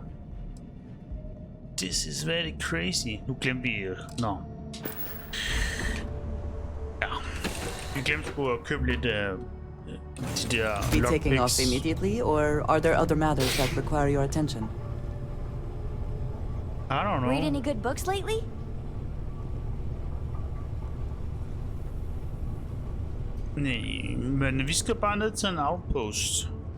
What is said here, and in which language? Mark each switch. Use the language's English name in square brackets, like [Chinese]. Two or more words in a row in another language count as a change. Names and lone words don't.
[English] This is very crazy. [Danish] Nu glemte vi... Nå. Ja. Vi glemte sgu at købe lidt... de der... [English] Be taking off immediately, or are there other matters that require your attention? I don't know. Read any good books lately? [Danish] Nej, men vi skal bare ned til en outpost.